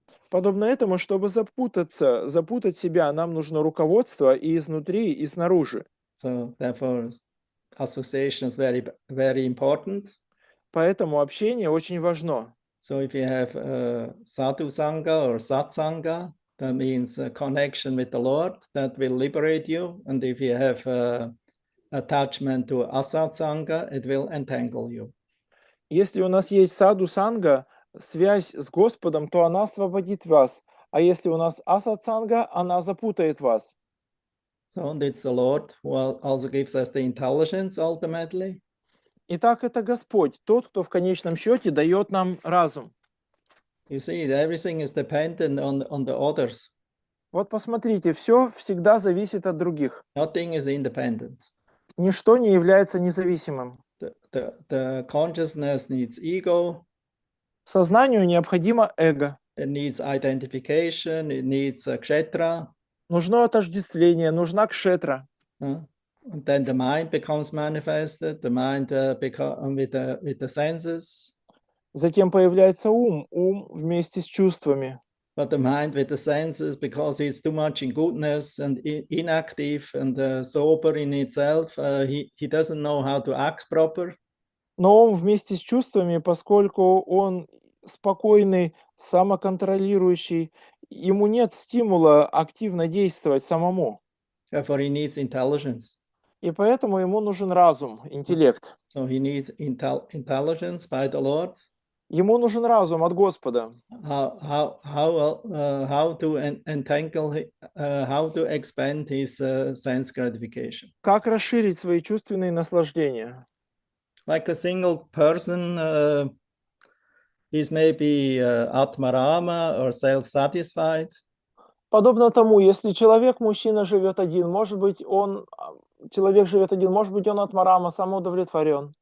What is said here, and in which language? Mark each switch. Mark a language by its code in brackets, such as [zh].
[ru] Подобно этому, чтобы запутать себя, нам нужно руководство и изнутри, и снаружи. [en] So therefore, association is very, very important. [ru] Поэтому общение очень важно. [en] So if you have sadhu sangha or satsanga, that means a connection with the Lord that will liberate you. And if you have attachment to asatsanga, it will entangle you. [ru] Если у нас есть саду санга, связь с Господом, то она освободит вас. А если у нас асатсанга, она запутает вас. [en] So it's the Lord who also gives us the intelligence ultimately. [ru] Итак, это Господь, тот, кто в конечном счете дает нам разум. [en] You see, everything is dependent on the others. [ru] Вот посмотрите, все всегда зависит от других. [en] Nothing is independent. [ru] Ничто не является независимым. [en] the consciousness needs ego, [ru] Сознанию необходимо эго. [en] it needs identification, it needs kshetra. [ru] Нужно отождествление, нужна кшетра. [en] And then the mind becomes manifested, the mind with the senses. [ru] Затем появляется ум вместе с чувствами. [en] But the mind with the senses, because it's too much in goodness and inactive and sober in itself, he doesn't know how to act proper. [ru] Но ум вместе с чувствами, поскольку он спокойный, самоконтролирующий, ему нет стимула активно действовать самому. [en] Therefore, he needs intelligence. [ru] И поэтому ему нужен разум, интеллект. [en] So he needs intelligence by the Lord. [ru] Ему нужен разум от Господа. [en] How to entangle, how to expand his sense gratification. [ru] Как расширить свои чувственные наслаждения? [en] Like a single person is maybe Atmarama or self-satisfied. [ru] Подобно тому, если мужчина живет один, может быть, человек живет один, может быть, он атмарама, самоудовлетворен.